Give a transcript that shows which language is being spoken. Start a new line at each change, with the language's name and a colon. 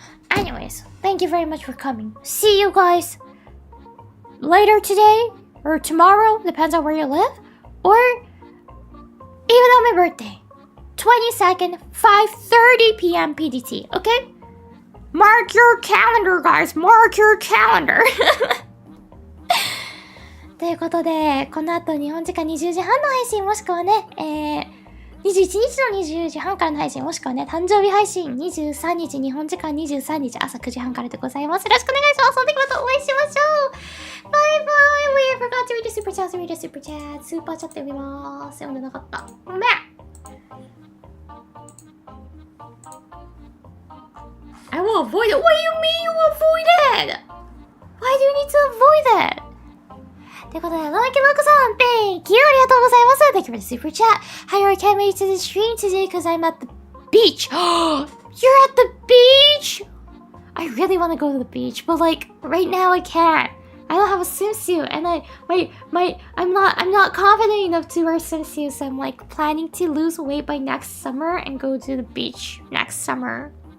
English: Anyways, thank you very much for coming. See you guys later today or tomorrow, depends on where you live, or even on my birthday, 22nd, 5:30 p.m. PDT. Okay? Mark your calendar, guys. Mark your calendar.
Japanese: ということで、この後日本時間20時半の配信もしくはね、21日の20時半からの配信もしくはね、誕生日配信23日、日本時間23日朝9時半からでございます。よろしくお願いします。その時またお会いしましょう。バイバイ。
English: We forgot to read the super chat. Read the super chat.
Japanese: スーパーチャット読みます。読んでなかった。ごめん。
English: I will avoid it. What do you mean you avoid it? Why do you need to avoid it?
Japanese: ということで、ロマキロコさん、
English: Thank you!
Japanese: ありがとうございます。
English: Thank you for the super chat. Hi, I can't make it to the stream today because I'm at the beach. You're at the beach? I really want to go to the beach, but like, right now I can't. I don't have a swimsuit, and I'm not confident enough to wear a swimsuit, so I'm like planning to lose weight by next summer and go to the beach next summer.